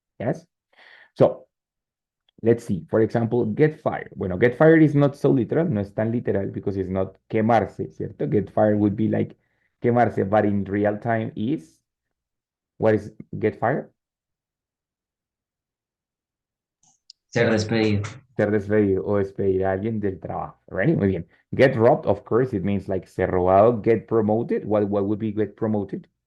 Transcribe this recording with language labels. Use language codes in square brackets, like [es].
[en] Yes? So, let's see. For example, get fired. [es] Bueno, [en] get fired is not so literal, [es] no es tan literal [en] because it's not quemarse, [es] ¿cierto? [en] Get fired would be like quemarse, but in real time is, what is get fired? [es] Ser despedido. Ser despedido o despedir a alguien del trabajo. [en] Ready? [es] Muy bien. [en] Get robbed, of course, it means like [es] ser robado. [en] Get promoted. What would be get promoted?